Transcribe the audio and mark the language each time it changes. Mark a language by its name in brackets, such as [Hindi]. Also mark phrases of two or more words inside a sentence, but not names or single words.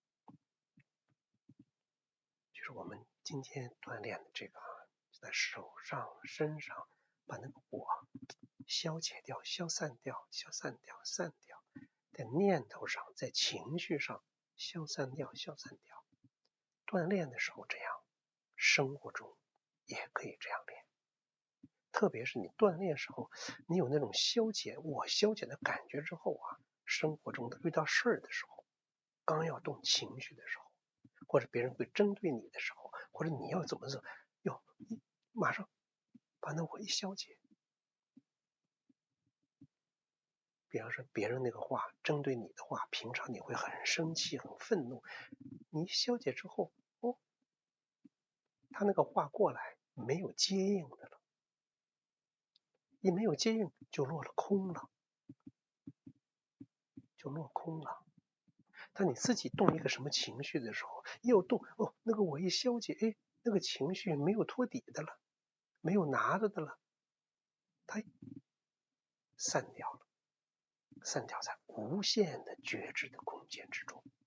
[Chinese] 就是我們今天鍛鍊的這個，在手上、身上，把那個我消解掉、消散掉、消散掉、散掉，在念頭上、在情緒上消散掉、消散掉。鍛鍊的時候這樣，生活中也可以這樣練。特別是你鍛鍊時候，你有那種我消解的感覺之後啊，生活中的遇到事兒的時候，剛要動情緒的時候，或者別人會針對你的時候，或者你要怎麼做，馬上把那我一消解。比方說別人那個話，針對你的話，平常你會很生氣、很憤怒，你消解之後，他那個話過來沒有接應的了， 一沒有接應就落了空了，就落空了。当你自己动一個什麼情緒的時候，一有动那个我一消解，那個情緒沒有托底的了，沒有拿着的了，它散掉了，散掉在無限的覺知的空間之中。